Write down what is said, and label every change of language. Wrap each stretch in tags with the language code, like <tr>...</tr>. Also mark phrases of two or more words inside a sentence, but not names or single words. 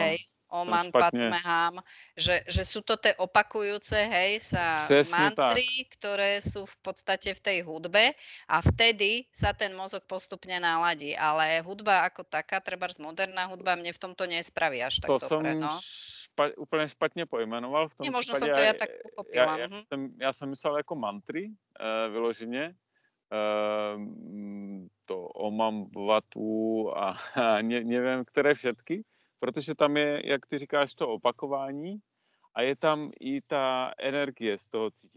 <sk>Hej, Oman Padmeham, že sú to tie opakujúce, hej, sa</sk> <cs>Přesne</cs> <sk>mantry,</sk> <cs>tak.</cs> <sk>ktoré sú v podstate v tej hudbe a vtedy sa ten mozog postupne naladí, ale hudba ako taká, trebárs moderná hudba, mne v tomto nespraví až tak dobre, no.</sk> <cs>Úplně špatně pojmenoval. V tom</cs> <sk>možno</sk> <cs>případě,</cs> <sk>som to ja tak pochopila.</sk> <cs>Já jsem myslel jako mantry, vyloženě. To Omam Vatu a nevím, které všetky, protože tam je, jak ty říkáš, to opakování a je tam i ta energie z toho cítit.</cs>